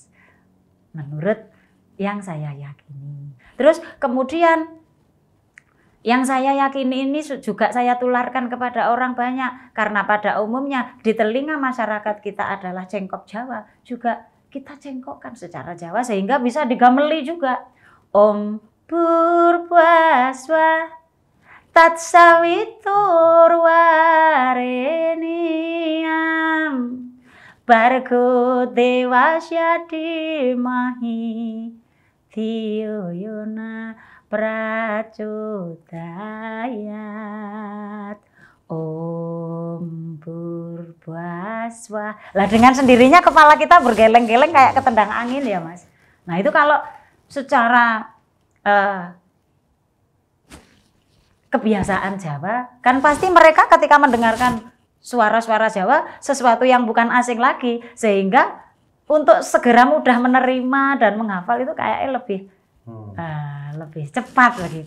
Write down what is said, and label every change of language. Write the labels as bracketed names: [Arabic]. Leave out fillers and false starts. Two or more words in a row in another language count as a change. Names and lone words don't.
[Indonesian] Menurut yang saya yakini. Terus kemudian yang saya yakini ini juga saya tularkan kepada orang banyak. Karena pada umumnya di telinga masyarakat kita adalah cengkok Jawa. Juga kita cengkokkan secara Jawa sehingga bisa digameli juga. [Sanskrit] ॐ पुर्वस्व तत् सवितुर् वरेण्यम् भर्गो देवस्य धीमहि धियो योन प्रचोदयात्. ॐ पुर्वस्व. [Indonesian] Lah dengan sendirinya kepala kita bergeleng-geleng kayak ketendang angin ya, Mas. Nah itu kalau secara kebiasaan Jawa, kan pasti mereka ketika mendengarkan suara-suara Jawa sesuatu yang bukan asing lagi, sehingga untuk segera mudah menerima dan menghafal itu kayaknya lebih cepat begitu.